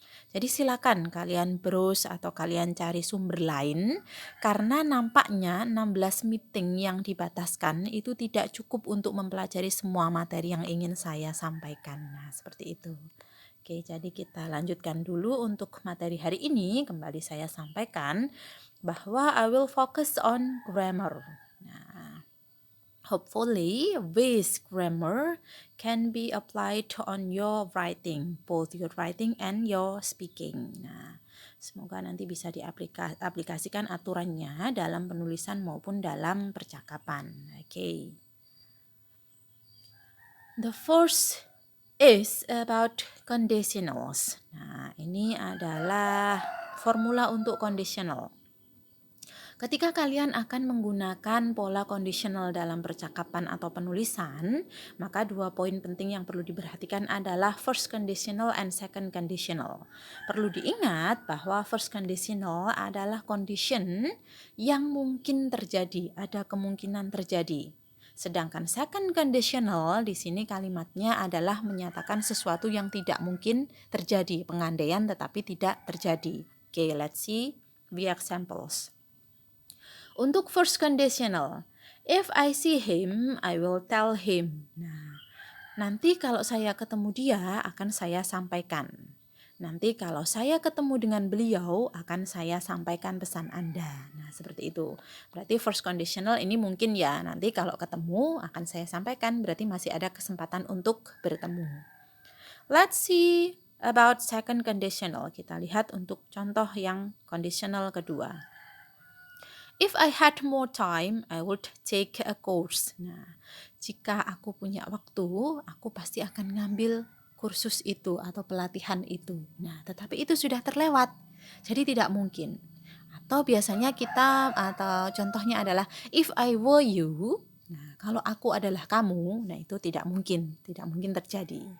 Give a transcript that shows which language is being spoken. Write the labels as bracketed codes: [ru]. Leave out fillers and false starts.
[id] Jadi silakan kalian browse atau kalian cari sumber lain, karena nampaknya 16 meeting yang dibataskan itu tidak cukup untuk mempelajari semua materi yang ingin saya sampaikan. Nah, seperti itu. Oke, jadi kita lanjutkan dulu untuk materi hari ini. Kembali saya sampaikan bahwa [en] I will focus on grammar. Nah, hopefully, this grammar can be applied on your writing, both your writing and your speaking. [id] Nah, semoga nanti bisa diaplikasikan aturannya dalam penulisan maupun dalam percakapan. [en] Okay. The first is about conditionals. [id] Nah, ini adalah formula untuk conditional. Ketika kalian akan menggunakan pola conditional dalam percakapan atau penulisan, maka 2 poin penting yang perlu diperhatikan adalah first conditional and second conditional. Perlu diingat bahwa first conditional adalah condition yang mungkin terjadi, ada kemungkinan terjadi. Sedangkan second conditional di sini kalimatnya adalah menyatakan sesuatu yang tidak mungkin terjadi, pengandaian tetapi tidak terjadi. [en] Okay, let's see the examples. Untuk first conditional, if I see him, I will tell him. [id] Nah, nanti kalau saya ketemu dia akan saya sampaikan. Nanti kalau saya ketemu dengan beliau akan saya sampaikan pesan Anda. Nah, seperti itu. Berarti first conditional ini mungkin ya, nanti kalau ketemu akan saya sampaikan, berarti masih ada kesempatan untuk bertemu. [en] Let's see about second conditional. [id] Kita lihat untuk contoh yang conditional kedua. [en] If I had more time, I would take a course. [id] Nah, jika aku punya waktu, aku pasti akan ngambil kursus itu atau pelatihan itu. Nah, tetapi itu sudah terlewat, jadi tidak mungkin. Atau biasanya kita, atau contohnya adalah [en] if I were you. [id] Nah, kalau aku adalah kamu, nah itu tidak mungkin terjadi.